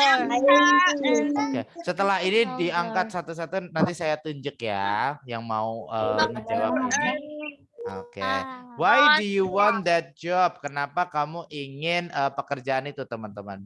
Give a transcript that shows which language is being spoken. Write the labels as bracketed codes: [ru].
[id] Oke, setelah ini diangkat satu-satu, nanti saya tunjuk ya yang mau menjawab ini. [en] Oke, why do you want that job? [id] Kenapa kamu ingin pekerjaan itu, teman-teman?